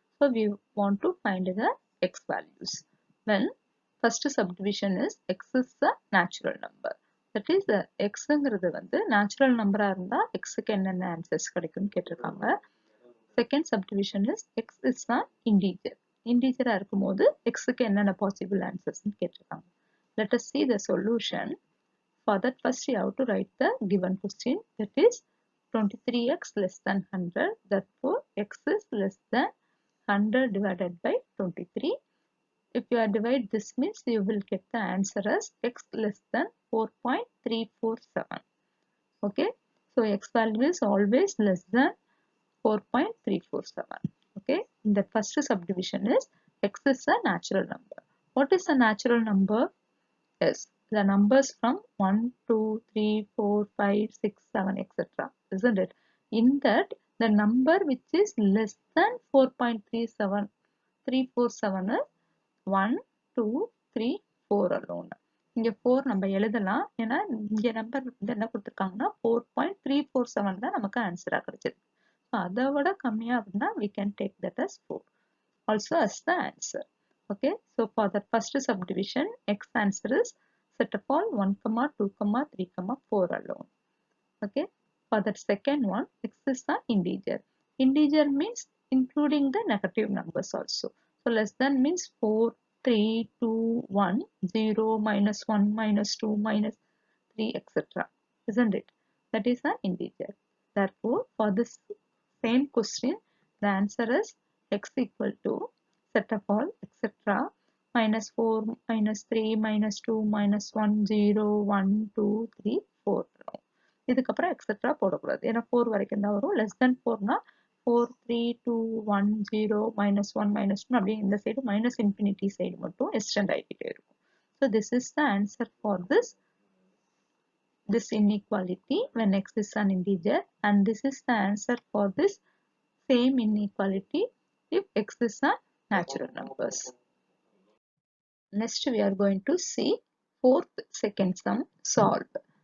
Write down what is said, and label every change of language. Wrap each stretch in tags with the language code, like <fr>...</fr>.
<en>So we want to find the x values. When first subdivision is x is a natural number. That is the x</en> <ta>ங்கிறது வந்து natural number இருந்தா x க்கு என்னென்ன answers கிடைக்கும்னு கேட்டிருக்காங்க.</ta> <en>Second subdivision is x is an integer.</en> <ta>Integer இருக்கும்போது x க்கு என்னென்ன possible answers ன்னு கேட்டிருக்காங்க.</ta> <en>Let us see the solution. For that first you have to write the given question, that is 23x less than 100. Therefore x is less than 100 divided by 23. If you divide this means you will get the answer as x less than 4.347. Okay, so x value is always less than 4.347. Okay, the first subdivision is x is a natural number. What is a natural number? Yes, the numbers from 1, 2, 3, 4, 5, 6, 7, etc. Isn't it? In that, the number which is less than 4.347 is 1, 2, 3, 4 alone.</en> <ta>இங்க 4 நம்ம எழுதலாம். ஏன்னா இங்க number என்ன கொடுத்திருக்காங்கன்னா 4.347 தான் நமக்கு ஆன்சரா கிடைச்சிருக்கு. அதை விட கம்மியா அப்படின்னா</ta> <en>we can take that as 4 also as the answer. Okay, so for the first subdivision x answer is set of all 1, 2, 3, 4 alone. Okay, for that second one x is an integer. Integer means including the negative numbers also. So less than means 4, 3, 2, 1, 0, minus 1, minus 2, minus 3, etc. Isn't it? That is an integer. Therefore for this same question the answer is x equal to set of all etc. minus 4, minus 3, minus 2, minus 1, 0, 1, 2, 3, 4.</en> <ta>இதுக்கப்புறம் etcetera போடக்கூடாது. ஏன்னா 4 வரைக்கும் தான் வரும். Less than 4னா 4, 3, 2, 1, 0, minus 1, minus 2 அப்படியே இந்த side minus infinity side மட்டும் extend ஆகிக்கிட்டே இருக்கும்.</ta> <en>So this is the answer for this inequality when x is an integer, and this is the answer for this same inequality if x is a natural numbers. Next we are going to see fourth second sum solved.</en>